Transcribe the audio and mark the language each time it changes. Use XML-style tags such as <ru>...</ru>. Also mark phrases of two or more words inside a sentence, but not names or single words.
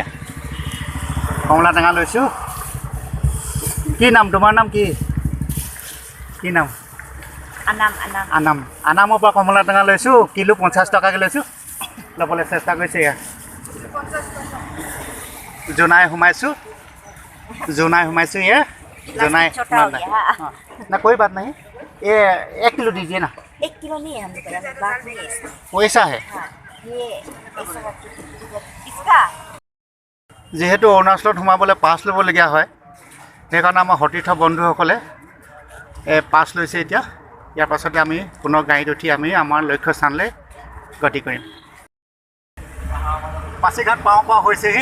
<as>কমলা টেঙা লৈছোঁ। কি নাম তোমাৰ? নাম কি নাম? আনামৰ পৰা কমলা টেঙা লৈছোঁ। কিলো 50 টকাকৈ লৈছোঁ। ল'বলৈ চেষ্টা কৰিছে। এয়া জোনাই সোমাইছোঁ। এয়া জোনাই</as> <hi>ना कोई बात नहीं। ये 1 किलो दीजिए ना। 1 किलो नहीं है हम लोग का, बात नहीं है इसका। वैसा है। हाँ, ये ऐसा इसका</hi> <as>যিহেতু অৰুণাচলত সোমাবলৈ পাছ ল'বলগীয়া হয়, সেইকাৰণে আমাৰ সতীৰ্থ বন্ধুসকলে পাছ লৈছে। এতিয়া ইয়াৰ পাছতে আমি পুনৰ গাড়ীত উঠি আমি আমাৰ লক্ষ্য স্থানলৈ গতি কৰিম। পাছিঘাট পাওঁ হৈছেহি।</as>